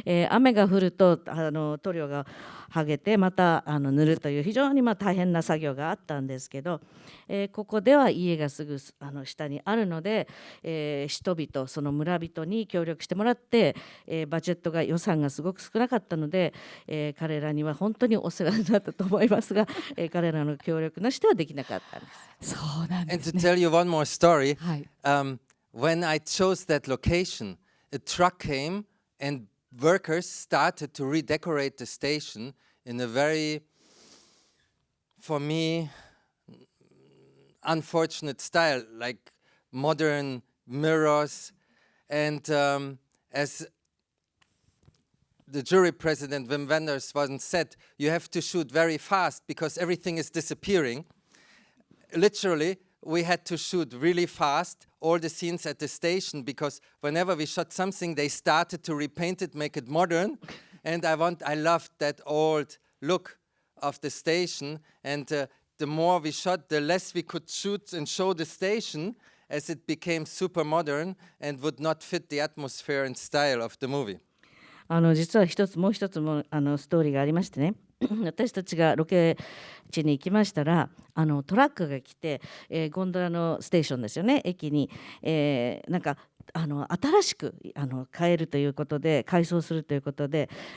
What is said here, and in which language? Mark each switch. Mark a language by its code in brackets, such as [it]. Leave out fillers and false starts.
[ja] 雨が降ると塗料が剥げてまた塗るという非常に大変な作業があったんですけど、ここでは家がすぐ下にあるので、人々その村人に協力してもらって、バジェットが予算がすごく少なかったので、彼らには本当にお世話になったと思いますが、彼らの協力なしではできなかったんです。そうなんで [en] And [ja] す [en] to [ja] ね。 [en] tell you one more story, [ja] はい。 [en] when I chose that location, a truck came and workers started to redecorate the station in a very, for me, unfortunate style, like modern mirrors. And as the jury president Wim Wenders once said, you have to shoot very fast because everything is disappearing. Literally, we had to shoot really fast all the scenes at the station because whenever we shot something, they started to repaint it, make it modern. And I loved that old look of the station. And the more we shot, the less we could shoot and show the station as it became super modern and would not fit the atmosphere and style of the movie. [ja] 実はもう一つもストーリーがありましてね私たちがロケ地に行きましたらトラックが来て、ゴンドラのステーションですよね駅に、なんか新しく変えるということで改装するということで